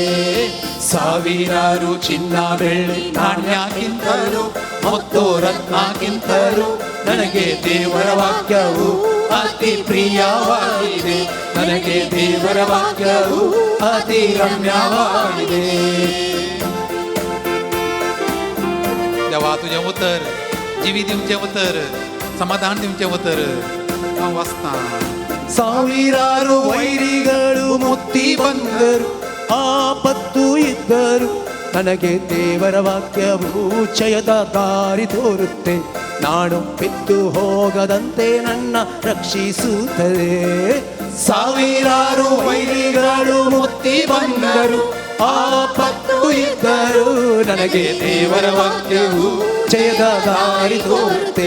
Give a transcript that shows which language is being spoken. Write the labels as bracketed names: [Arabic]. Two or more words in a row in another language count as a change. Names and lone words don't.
[Kannada] ಸಾವಿರಾರು ಚಿನ್ನ ಬೆಳ್ಳಿ ನಾಣ್ಯಕ್ಕಿಂತಲೂ ಮುತ್ತು ರತ್ನಕ್ಕಿಂತಲೂ ನನಗೆ ದೇವರ ವಾಕ್ಯವು ಅತಿ ಪ್ರಿಯವಾಗಿದೆ. ನನಗೆ ದೇವರ ವಾಕ್ಯವು ಅತಿ ರಮ್ಯವಾಗಿದೆ. [Konkani] देवा तुझें उतर, जिवी दिवचें उतर, समाधान दिवचें उतर हांव वाचतां. [Kannada] ಸಾವಿರಾರು ವೈರಿಗಳು ಮುತ್ತಿ ಬಂದರು, ಆಪತ್ತು ಇದ್ದರು ನನಗೆ ದೇವರ ವಾಕ್ಯವು ಜಯದ ದಾರಿ ತೋರುತ್ತೆ. ನಾನು ಬಿದ್ದು ಹೋಗದಂತೆ ನನ್ನ ರಕ್ಷಿಸುತ್ತದೆ. ಸಾವಿರಾರು ವೈರಿಗಳು ಮುತ್ತಿ ಬಂದರು, ಆಪತ್ತು ಇದ್ದರು ನನಗೆ ದೇವರ ವಾಕ್ಯವು ಜಯದ ದಾರಿ ತೋರುತ್ತೆ.